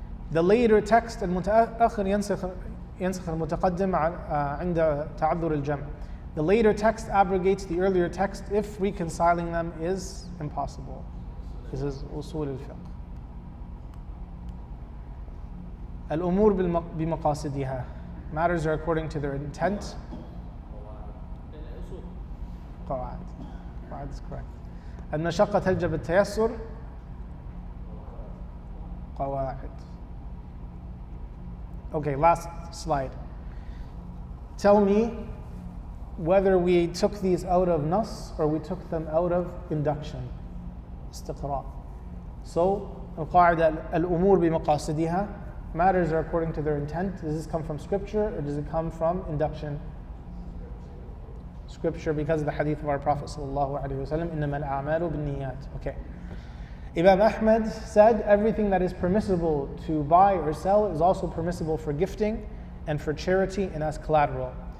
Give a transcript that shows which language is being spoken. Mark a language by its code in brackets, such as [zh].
[en] The later text [ar] المتأخر ينسخ المتقدم عند تعذر الجمع. [en] The later text abrogates the earlier text if reconciling them is impossible. This is usul al-fiqh. [ar] Al-umur bimaqasidiha. [en] Matters are according to their intent. [ar] Qawa'id. Qawa'id [en] is correct. [ar] Al-mashaqqa taljab al-tayassur. Qawa'id. [en] Okay, last slide. Tell me whether we took these out of nas or we took them out of induction. [ar] استقراء. So, القاعدة الأمور بمقاصدها. [en] Matters are according to their intent. Does this come from scripture or does it come from induction? Scripture, because of the hadith of our Prophet sallallahu alaihi wasallam. [ar] إنما الأعمال بالنيات. [en] Okay. Imam Ahmad said everything that is permissible to buy or sell is also permissible for gifting and for charity and as collateral.